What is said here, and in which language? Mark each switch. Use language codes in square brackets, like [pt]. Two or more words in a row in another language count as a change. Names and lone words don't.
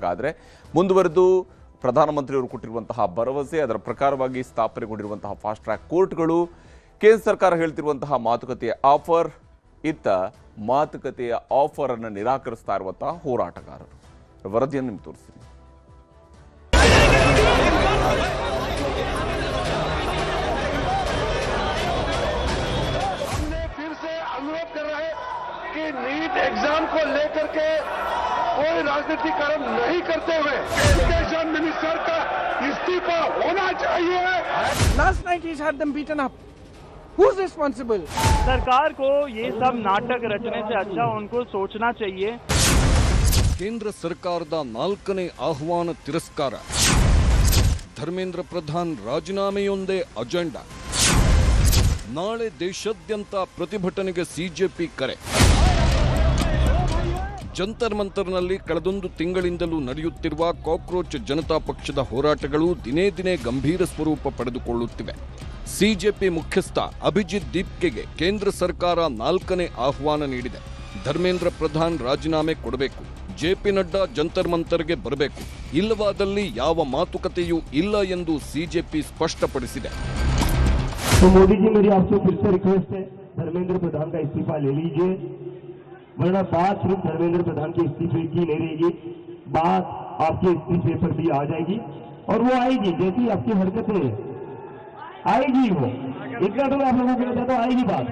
[kn] ಆದರೆ ಮುಂದುವರೆದು ಪ್ರಧಾನಮಂತ್ರಿಯವರು ಕೊಟ್ಟಿರುವಂತಹ ಭರವಸೆ, ಅದರ ಪ್ರಕಾರವಾಗಿ ಸ್ಥಾಪನೆಗೊಂಡಿರುವಂತಹ [en] fast track courts, [kn] ಕೇಂದ್ರ ಸರ್ಕಾರ ಹೇಳ್ತಿರುವಂತಹ ಮಾತುಕತೆಯ ಆಫರ್, ಇತ್ತ ಮಾತುಕತೆಯ ಆಫರ್ ಅನ್ನು ನಿರಾಕರಿಸ್ತಾ ಇರುವಂತಹ ಹೋರಾಟಗಾರರು. ವರದಿಯನ್ನು ನಿಮ್ಗೆ ತೋರಿಸ್ತೀನಿ. [hi] अनुरोध कर रहे हैं कि [en] NEET exam [hi] को लेकर के कोई राजनीतिकरण नहीं करते हुए [en] education minister [hi] का इस्तीफा होना चाहिए. [en] Last night he's had them beaten up. Who's responsible? [hi] सरकार को ये सब नाटक रचने से अच्छा उनको सोचना चाहिए. [kn] ಕೇಂದ್ರ ಸರ್ಕಾರದ 4ನೇ ಆಹ್ವಾನ ತಿರಸ್ಕಾರ, ಧರ್ಮೇಂದ್ರ ಪ್ರಧಾನ್ ರಾಜೀನಾಮೆಯೊಂದೇ ಅಜೆಂಡಾ. ನಾಳೆ ದೇಶಾದ್ಯಂತ ಪ್ರತಿಭಟನೆಗೆ ಸಿಜೆಪಿ ಕರೆ. ಜಂತರ್ ಮಂತರ್ನಲ್ಲಿ ಕಳೆದೊಂದು ತಿಂಗಳಿಂದಲೂ ನಡೆಯುತ್ತಿರುವ ಕಾಕ್ರೋಚ್ ಜನತಾ ಪಕ್ಷದ ಹೋರಾಟಗಳು ದಿನೇ ದಿನೇ ಗಂಭೀರ ಸ್ವರೂಪ ಪಡೆದುಕೊಳ್ಳುತ್ತಿವೆ. ಸಿಜೆಪಿ ಮುಖ್ಯಸ್ಥ ಅಭಿಜಿತ್ ದೀಪ್ಕೆಗೆ ಕೇಂದ್ರ ಸರ್ಕಾರ 4ನೇ ಆಹ್ವಾನ ನೀಡಿದೆ. ಧರ್ಮೇಂದ್ರ ಪ್ರಧಾನ್ ರಾಜೀನಾಮೆ ಕೊಡಬೇಕು, ಜೆಪಿ ನಡ್ಡಾ ಜಂತರ್ ಮಂತರ್ಗೆ ಬರಬೇಕು, ಇಲ್ಲವಾದಲ್ಲಿ ಯಾವ ಮಾತುಕತೆಯೂ ಇಲ್ಲ ಎಂದು ಸಿಜೆಪಿ ಸ್ಪಷ್ಟಪಡಿಸಿದೆ. [hi] तो मोदी जी, मेरी आपसे फिर से रिक्वेस्ट है, धर्मेंद्र प्रधान का इस्तीफा ले लीजिए, वरना बात सिर्फ धर्मेंद्र प्रधान के इस्तीफे की नहीं रहेगी, बात आपके इस्तीफे पर भी आ जाएगी और वो आएगी. जैसी आपकी हरकतें आएगी वो, इतना तो मैं आप लोगों को कहता तो आएगी बात.